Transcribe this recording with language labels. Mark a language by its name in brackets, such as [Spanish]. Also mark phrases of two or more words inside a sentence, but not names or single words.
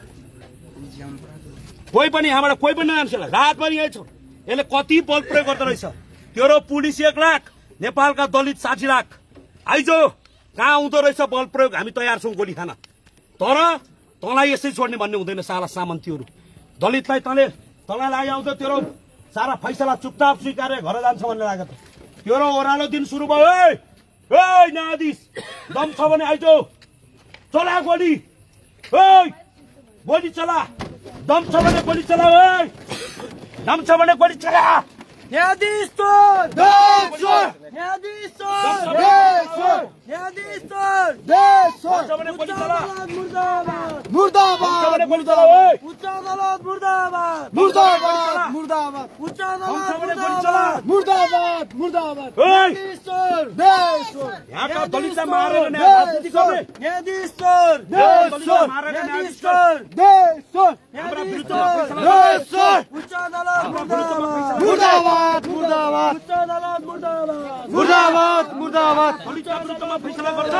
[Nepali] कोही पनि यहाँबाट कोही पनि नजान्छ रात पनि यही छ यसले कति बल प्रयोग गर्दो रहेछ तेरो पुलिस 1 लाख नेपालका दलित 60 लाख आइजो कहाँ आउँदो रहेछ बल प्रयोग हामी तयार छौँ गोली खान तर तँलाई यसै छोड्ने भन्ने हुँदैन साला सामन्तीहरू दलितलाई तँलाई लागि आउँदा तेरो सारा फैसला चुपचाप स्वीकारेर घर जान्छ भन्ने लाग्यो त तेरो ओह्रालो दिन सुरु भयो न्यायाधीश दम छ भने आइजो चला गोली ओइ गोली चला दम छ भने गोली चला ओइ दम छ भने गोली चला न्यायाधीश चोर देश चोर न्यायाधीश चोर देश चोर न्यायाधीश चोर देश चोर गोली चला मुर्दाबाद मुर्दाबाद गोली चला ओइ उच्च अदालत मुर्दाबाद मुर्दाबाद मुर्दाबाद उच्च अदालत गोली चला मुर्दाबाद मुर्दाबाद ओइ न्यायाधीश चोर देश चोर यहाँका दलितलाई मारेर न्यायाधीश गर्ने न्यायाधीश चोर देश चोर न्यायाधीश चोर देश चोर न्यायाधीश चोर देश चोर उच्च अदालत मुर्दाबाद मुर्दाबाद मुर्दाबाद उच्च अदालत मुर्दाबाद मुर्दाबाद मुर्दाबाद दलितका विरुद्धमा फैसला गर्छ